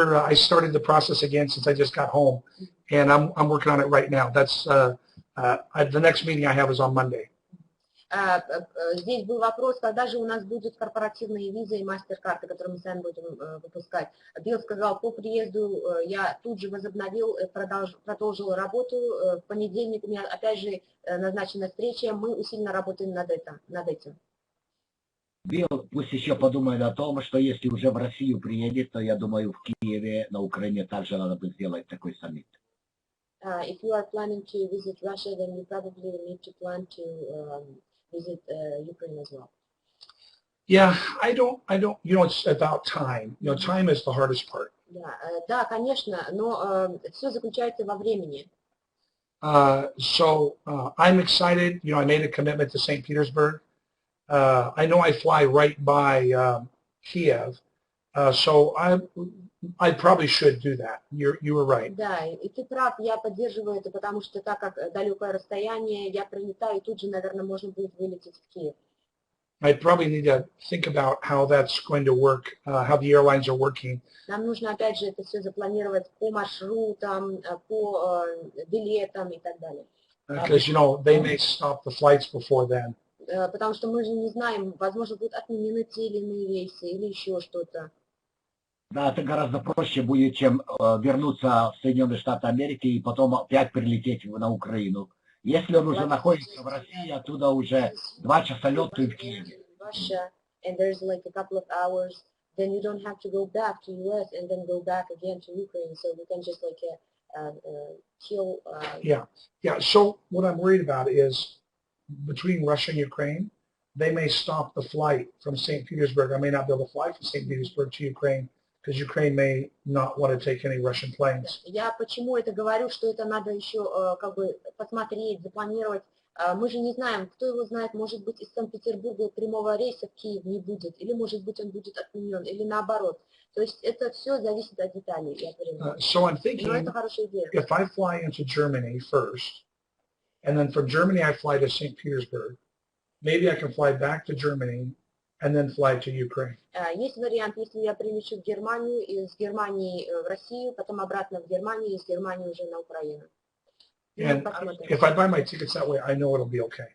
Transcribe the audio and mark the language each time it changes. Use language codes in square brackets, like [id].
[en] I started the process again since I just got home, and I'm working on it right now. That's the next meeting I have is on Monday. [ru] Здесь был вопрос, когда же у нас будут корпоративные визы и мастер-карты, которые мы сами будем выпускать. Билл сказал, по приезду я тут же возобновил, продолжил работу. В понедельник у меня опять же назначена встреча, мы усиленно работаем над этим. Билл пусть еще подумает о том, что если уже в Россию приедет, то я думаю, в Киеве, на Украине также надо бы сделать такой саммит. [en] If you are planning to visit Russia, then you probably need to plan to visit Ukraine as well. Yeah, I don't, it's about time. Time is the hardest part. [ru] Да, конечно, но все заключается во времени. [en] So I'm excited. I made a commitment to St. Petersburg. I know I fly right by Kiev, so I probably should do that. You were right. [ru] Да, и ты прав, я поддерживаю это, потому что так как далекое расстояние, я прилетаю, и тут же, наверное, можно будет вылететь в Киев. [en] I probably need to think about how that's going to work, how the airlines are working. [ru] Нам нужно опять же это все запланировать по маршрутам, по билетам и так далее. [en] Because, they may stop the flights before then. [ru] Потому что мы же не знаем, возможно, будут отменены те или иные рейсы или еще что-то. Да, это гораздо проще будет, чем вернуться в Соединенные Штаты Америки и потом опять прилететь на Украину. Если он уже находится в России, оттуда уже 2 часа лету и в Киеве. [en] And there's like a couple of hours, then you don't have to go back to US and then go back again to Ukraine, so we can just like kill. Yeah. So what I'm worried about is between Russia and Ukraine, they may stop the flight from St. Petersburg. I may not be able to fly from St. Petersburg to Ukraine because Ukraine may not want to take any Russian planes. [ru] Я почему это говорю, что это надо еще как бы посмотреть, запланировать. Мы же не знаем, кто его знает, может быть, из Санкт-Петербурга прямого рейса в Киев не будет, или может быть он будет отменен, или наоборот. То есть это все зависит от деталей, я понимаю. [en] So I'm thinking, [ru] но это хорошая идея. [en] If I fly into Germany first, and then from Germany I fly to St. Petersburg, maybe I can fly back to Germany and then fly to Ukraine. [ru] Есть вариант, если я прилечу в Германию, из Германии в Россию, потом обратно в Германию, из Германии уже на Украину. [en] And if I buy my tickets that way, I know it'll be okay.